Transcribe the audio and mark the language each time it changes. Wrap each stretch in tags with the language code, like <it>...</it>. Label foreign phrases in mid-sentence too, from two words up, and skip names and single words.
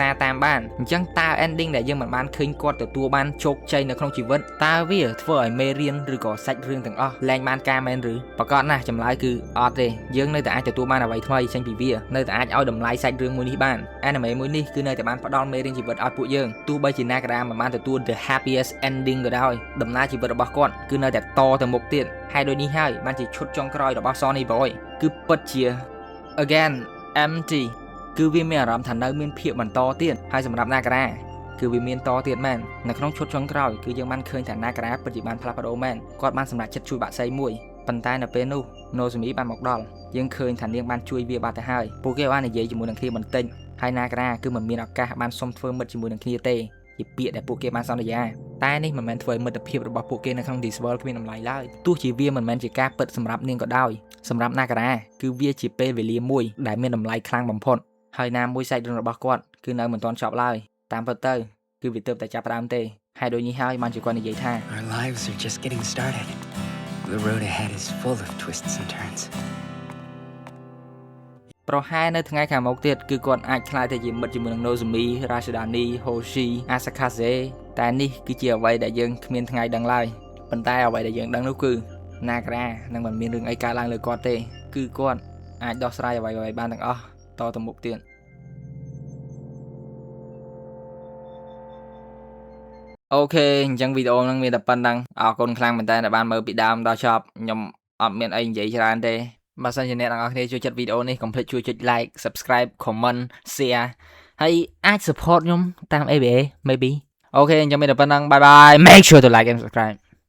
<km>តាមបានអញ្ចឹងតើ ending ដែលយើងមិនបានឃើញគាត់ទទួលបានជោគជ័យនៅក្នុងជីវិតតើវាធ្វើឲ្យមេរៀនឬក៏សាច់រឿងទាំងអស់លែងបានការមែនឬប្រកាសណាស់ចម្លើយគឺអត់ទេយើងនៅតែអាចទទួលបានអ្វីថ្មីចេញពីវានៅតែអាចឲ្យតម្លៃសាច់រឿងមួយនេះបាន anime មួយនេះគឺនៅតែបានផ្ដល់មេរៀនជីវិតឲ្យពួកយើងទោះបីជា Nagara មិនបានទទួល</km> <en>the happiest ending</en> <km>ក៏ដោយដំណើរជីវិតរបស់គាត់គឺនៅតែតទៅមុខទៀតហើយដូចនេះហើយបានជាឈុតចុងក្រោយរបស់ Sonny Boy គឺពិតជា</km> <en>again empty</en> <km>គឺវាមានអារម្មណ៍ថានៅមានភាពបន្តទៀតហើយសម្រាប់ Nagara គឺវាមានតទៀតមែននៅក្នុងឈុតចុងក្រោយគឺយើងបានឃើញថា Nagara ពិតជាបានផ្លាស់ប្ដូរមែន គាត់បានសម្រេចចិត្តជួយបាក់សីមួយប៉ុន្តែនៅពេលនោះ Nozomi បានមកដល់យើងឃើញថានាងបានជួយវាបាត់ទៅហើយពួកគេបាននិយាយជាមួយនឹងគ្នាបន្តិចហើយ Nagara គឺមិនមានឱកាសបានសុំធ្វើមិត្តជាមួយនឹងគ្នាទេជាពាក្យដែលពួកគេបានសន្យាតែនេះមិនមែនធ្វើឲ្យមិត្តភាពរបស់ពួកគេនៅក្នុង Disval គ្មានតម្លៃឡើយទោះជាវាមិនមែនជាការពិតសម្រាប់នាងក៏ដោយសម្រាប់ Nagara គឺវាជាពេលវេលាមួយដែលមានតម្លៃខ្លាំងបំផុតហើយណាមួយសាច់រឿងរបស់គាត់គឺនៅមិនទាន់ចប់ឡើយតាមពិតទៅគឺវាទើបតែចាប់ផ្ដើមទេហើយដូចនេះហើយបានជាគាត់និយាយថា</km> <en>Our lives are just getting started. The road ahead is full of twists and turns.</en> <km>ប្រហែលនៅថ្ងៃខាងមុខទៀតគឺគាត់អាចខ្លាយទៅជាមិត្តជាមួយនឹង Nozomi, Rashidani, Hoshi, Asakaze តែនេះគឺជាអ្វីដែលយើងគ្មានថ្ងៃដឹងឡើយប៉ុន្តែអ្វីដែលយើងដឹងនោះគឺ Nagara នឹងមិនមានរឿងអីកើតឡើងលើគាត់ទេគឺគាត់អាចដោះស្រាយអ្វីៗបានទាំងអស់តទៅមុខទៀត អូខេអញ្ចឹងវីដេអូហ្នឹងមានតែប៉ុណ្្នឹងអរគុណខ្លាំងមែនតើដែលបានមើលពីដើមដល់ចប់ខ្ញុំអត់មានអីនិយាយច្រើនទេបើសិនជាអ្នកទាំងអស់គ្នាចូលចិត្តវីដេអូនេះកុំភ្លេចជួយចុច</km> <en>like subscribe comment share</en> <km>ហើយអាច support ខ្ញុំតាម ABA maybe អូខេអញ្ចឹងមានតែប៉ុណ្្នឹង</km> <en>bye bye make sure to like and subscribe</en>